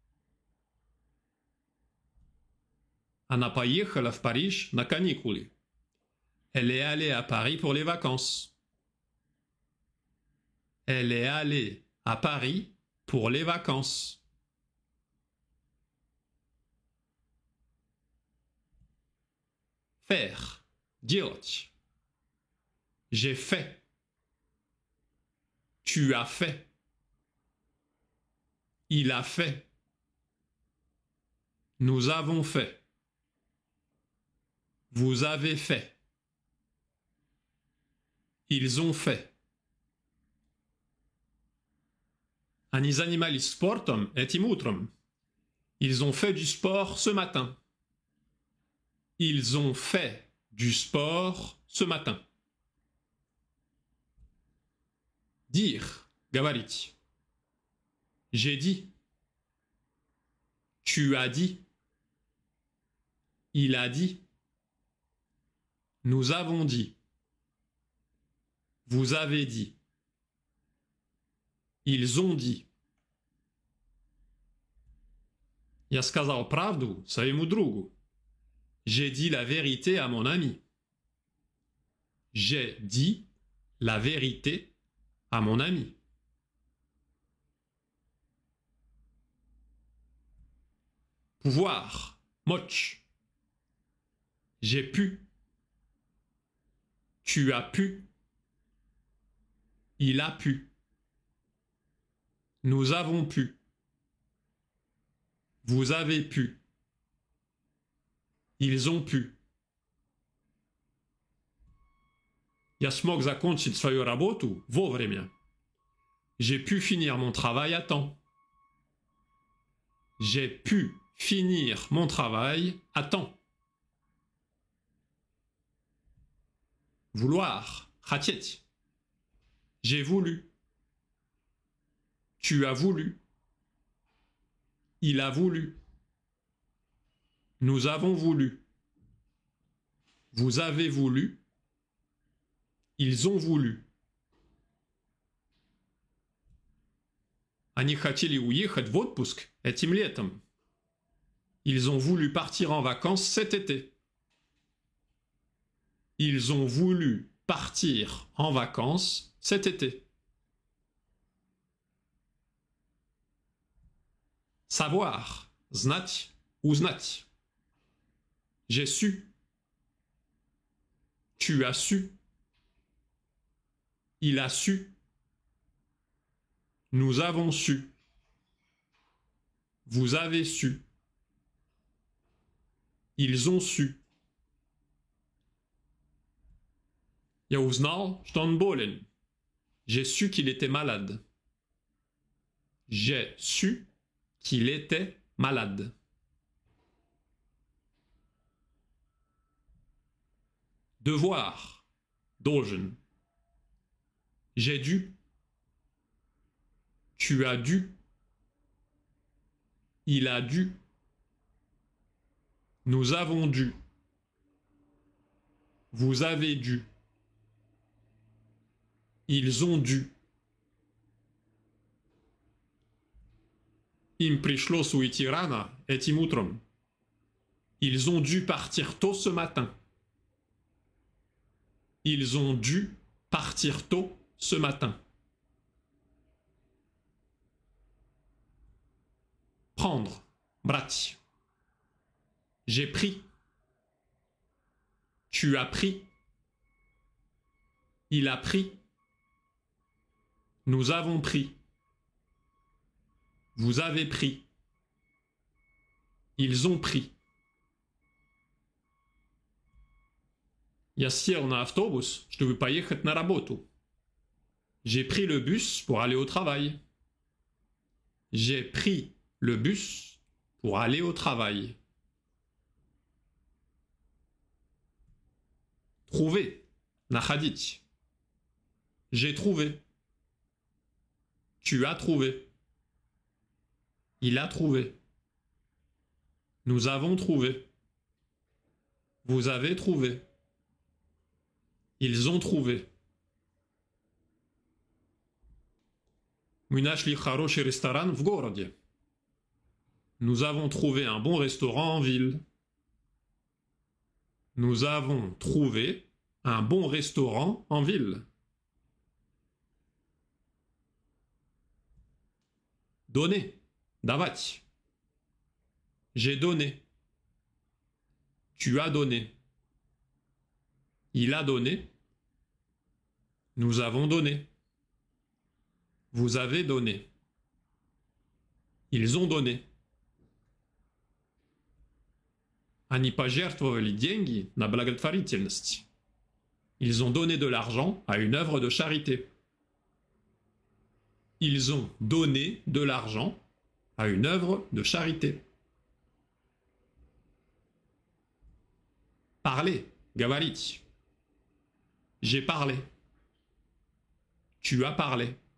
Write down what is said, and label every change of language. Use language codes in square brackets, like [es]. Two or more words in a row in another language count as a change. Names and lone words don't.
[ru] Она поехала в Париж на каникулы. [fr] Elle est allée à Paris pour les vacances. Elle est allée à Paris pour les vacances. Faire, делать. J'ai fait. Tu as fait. Il a fait. Nous avons fait. Vous avez fait. Ils ont fait. [ru] Они занимались спортом этим утром. [fr] Ils ont fait du sport ce matin. Ils ont fait du sport ce matin. Dire, говорить. J'ai dit. Tu as dit. Il a dit. Nous avons dit. Vous avez dit. Ils ont dit. [ru] Я сказал правду своему другу. [fr] J'ai dit la vérité à mon ami. J'ai dit la vérité à mon ami. Pouvoir, moch. J'ai pu. Tu as pu. Il a pu. Nous avons pu. Vous avez pu. Ils ont pu. [ru] Я смог закончить свою работу вовремя. [fr] J'ai pu finir mon travail à temps. J'ai pu finir mon travail à temps. Vouloir. Хотеть. J'ai voulu. Tu as voulu. Il a voulu. Nous avons voulu. Vous avez voulu. Ils ont voulu. [ru] Они хотели уехать в отпуск этим летом. [fr] Ils ont voulu partir en vacances cet été. Ils ont voulu partir en vacances cet été. Savoir. [ru] Знать. Узнать. [fr] J'ai su. Tu as su. Il a su. Nous avons su. Vous avez su. Ils ont su. [ru] Я узнал, что он болен. [fr] J'ai su qu'il était malade. J'ai su qu'il était malade. Devoir. Должен. J'ai dû. Tu as dû. Il a dû. Nous avons dû. Vous avez dû. Ils ont dû. [ru] Им пришлось уйти рано этим утром. [fr] Ils ont dû partir tôt ce matin. Ils ont dû partir tôt ce matin. Prendre. Brać. J'ai pris. Tu as pris. Il a pris. Nous avons pris. Vous avez pris. Ils ont pris. [ru] Я сел на автобус, чтобы поехать на работу. [fr] J'ai pris le bus pour aller au travail. J'ai pris le bus pour aller au travail. Trouver. Находить. J'ai trouvé. Tu as trouvé. Il a trouvé. Nous avons trouvé. Vous avez trouvé. Ils ont trouvé. [ru] Мы нашли хороший ресторан в городе. [fr] Nous avons trouvé un bon restaurant en ville. Nous avons trouvé un bon restaurant en ville. Donner. Давать. J'ai donné. Tu as donné. Il a donné. Nous avons donné. Vous avez donné. Ils ont donné. [ru] Они пожертвовали деньги на благотворительность. [fr] Ils ont donné de l'argent à une œuvre de charité. Ils ont donné de l'argent à une œuvre de charité. Parler. Говорить. J'ai parlé. Tu as parlé.